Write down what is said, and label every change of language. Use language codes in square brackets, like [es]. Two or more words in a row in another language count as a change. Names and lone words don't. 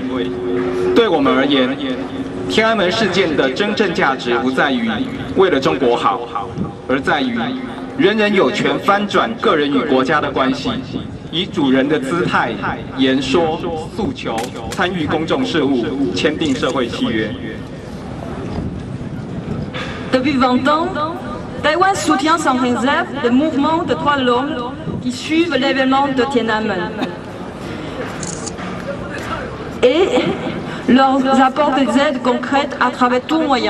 [zh] 对我们而言，天安门事件的真正价值不在于为了中国好，而在于人人有权翻转个人与国家的关系，以主人的姿态言说、诉求、参与公众事务、签订社会契约。 [fr] Depuis 20 ans, Taïwan soutient sans réserve le mouvement de droits de l'homme qui suivent l'événement de Tiananmen. Et leur apportent des aides concrètes à travers tout moyen.